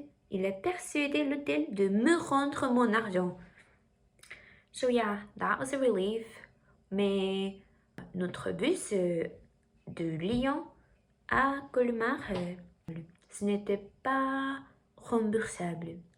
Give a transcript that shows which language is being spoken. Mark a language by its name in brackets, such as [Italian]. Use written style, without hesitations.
[French] Il a persuadé l'hôtel de me rendre mon argent. [English] So yeah, that was a relief. [French] Mais notre bus de Lyon à Colmar, ce n'était pas remboursable.